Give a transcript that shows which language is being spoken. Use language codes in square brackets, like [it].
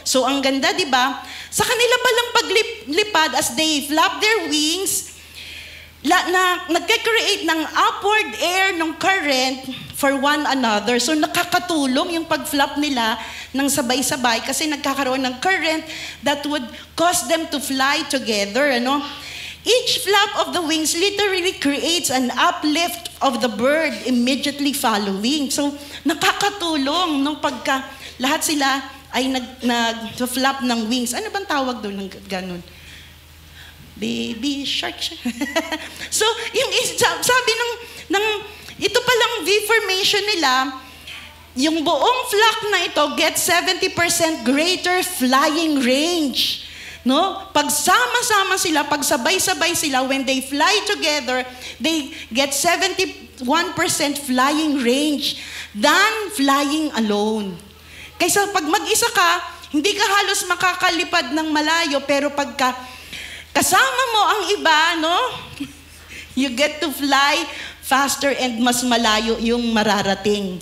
[tl] So, ang ganda, di ba? Sa kanila palang paglipad [en] as they flap their wings, [tl] nagka-create ng upward air ng current [en] for one another. [tl] So nakakatulong yung pag-flap nila ng sabay-sabay kasi nagkakaroon ng current [en] that would cause them to fly together. [tl] Ano? [en] Each flap of the wings literally creates an uplift of the bird immediately following. [tl] So nakakatulong nung pagka lahat sila ay nag-flap ng wings. Ano bang tawag doon ng ganun? Baby shark. So, yung sabi ng ito palang V formation nila, yung buong flock na ito [en] gets 70% greater flying range. [tl] No? Pag sama-sama sila, pag sabay-sabay sila, [en] when they fly together, they get 71% flying range than flying alone. [tl] Kaysa pag mag-isa ka, hindi ka halos makakalipad ng malayo, pero pagka kasama mo ang iba, no? [en] You get to fly faster and [tl] mas malayo yung mararating.